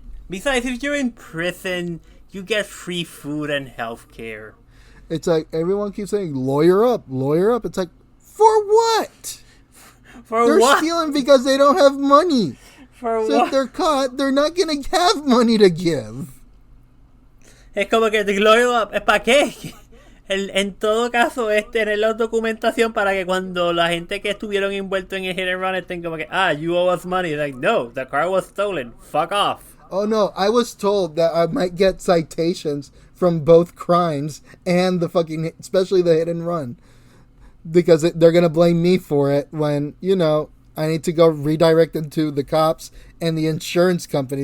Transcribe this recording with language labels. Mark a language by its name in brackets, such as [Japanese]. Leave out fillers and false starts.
[English] Besides, if you're in prison, you get free food and health care. It's like everyone keeps saying, lawyer up. It's like, for what? They're stealing because they don't have money. So what? If they're caught, they're not going to have money to give. [Spanish] Es como que [English] the lawyer up. [Spanish] ¿Es para qué? En todo caso, es tener la documentación para que cuando la gente que estuvieron envueltos en el [English] hit and run [Spanish] estén como que, [English] you owe us money. Like, no, the car was stolen. Fuck off. Oh, no, I was told that I might get citations from both crimes and especially the hit and run. Because they're going to blame me for it when, I need to go redirect them to the cops and the insurance company.